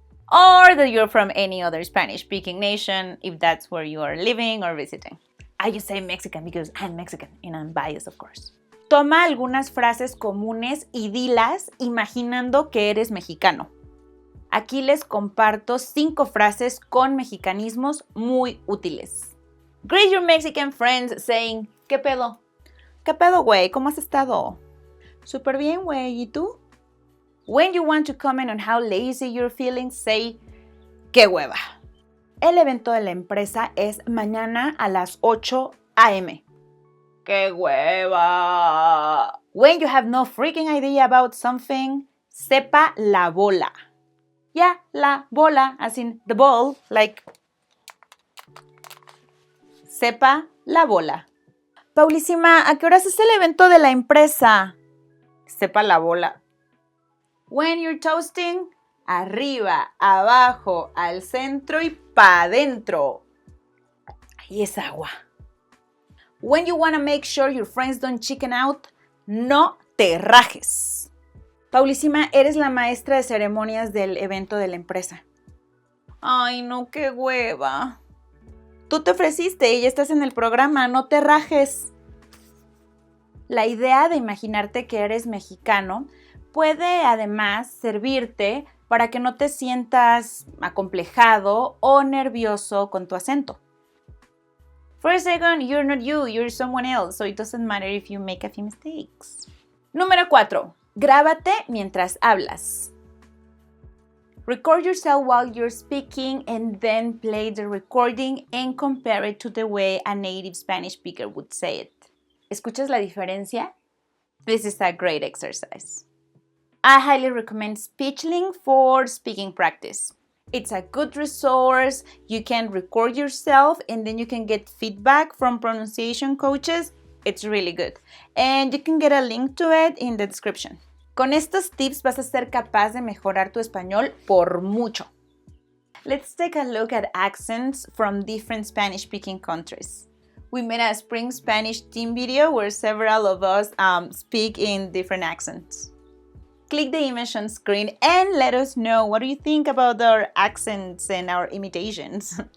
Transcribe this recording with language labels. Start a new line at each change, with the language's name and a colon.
English: Or that you're from any other Spanish-speaking nation, if that's where you are living or visiting. I just say Mexican because I'm Mexican and I'm biased, of course.
Spanish: Toma algunas frases comunes y dilas imaginando que eres mexicano. Aquí les comparto 5 frases con mexicanismos muy útiles.
English: Greet your Mexican friends saying,
Spanish: ¿qué pedo? ¿Qué pedo, güey? ¿Cómo has estado? Súper bien, güey. ¿Y tú?
English: When you want to comment on how lazy you're feeling, say,
Spanish: ¡qué hueva! El evento de la empresa es mañana a las 8 a.m. ¡Qué hueva!
English: When you have no freaking idea about something,
Spanish: sepa la bola.
English: Yeah, la bola, as in the ball, like,
Spanish: sepa la bola. Paulísima, ¿a qué horas es el evento de la empresa? Sepa la bola.
English: When you're toasting,
Spanish: arriba, abajo, al centro y pa' dentro. Ahí es agua.
English: When you want to make sure your friends don't chicken out,
Spanish: no te rajes. Paulísima, eres la maestra de ceremonias del evento de la empresa. Ay, no, qué hueva. Tú te ofreciste y ya estás en el programa, no te rajes. La idea de imaginarte que eres mexicano puede además servirte para que no te sientas acomplejado o nervioso con tu acento.
English: For a second, you're not you, you're someone else, so it doesn't matter if you make a few mistakes.
Spanish: Número 4. Grábate mientras hablas.
English: Record yourself while you're speaking and then play the recording and compare it to the way a native Spanish speaker would say it.
Spanish: ¿Escuchas la diferencia?
English: This is a great exercise. I highly recommend SpeechLink for speaking practice. It's a good resource. You can record yourself and then you can get feedback from pronunciation coaches. It's really good. And you can get a link to it in the description.
Spanish: Con estos tips vas a ser capaz de mejorar tu español por mucho.
English: Let's take a look at accents from different Spanish-speaking countries. We made a Spring Spanish team video where several of us speak in different accents. Click the image on screen and let us know what do you think about our accents and our imitations.